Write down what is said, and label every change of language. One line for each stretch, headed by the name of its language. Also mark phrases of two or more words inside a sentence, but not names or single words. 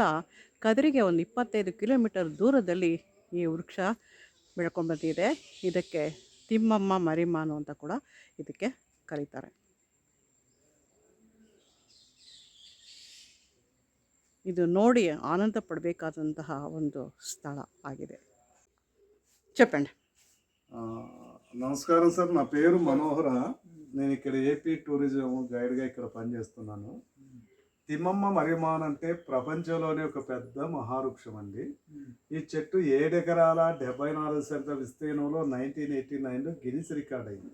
Kannada: ಕದ್ರಿಗೆ ಒಂದು 25 ಕಿಲೋಮೀಟರ್ ದೂರದಲ್ಲಿ ಈ ವೃಕ್ಷ ಬೆಳ್ಕೊಂಡ್ಬಂದಿದೆ. ಇದಕ್ಕೆ ತಿಮ್ಮಮ್ಮ ಮರಿಮಾನು ಅಂತ ಕೂಡ ಇದಕ್ಕೆ ಕರೀತಾರೆ. ಇದು ನೋಡಿ ಆನಂದ ಪಡಬೇಕಾದಂತಹ ಒಂದು ಸ್ಥಳ ఆಗಿದೆ.
Telugu: చెప్పండి. నమస్కారం సార్, నా పేరు మనోహర. నేను ఇక్కడ
English: AP tourism guideగా
Telugu: ఇక్కడ పనిచేస్తున్నాను. తిమ్మమ్మ మరిమాన్ అంటే ప్రపంచంలోనే ఒక పెద్ద మహావృక్షం అండి. ఈ చెట్టు 7 ఎకరాల 74 సెంట్ల విస్తీర్ణంలో 1989లో
English: Guinness record
Telugu: అయింది.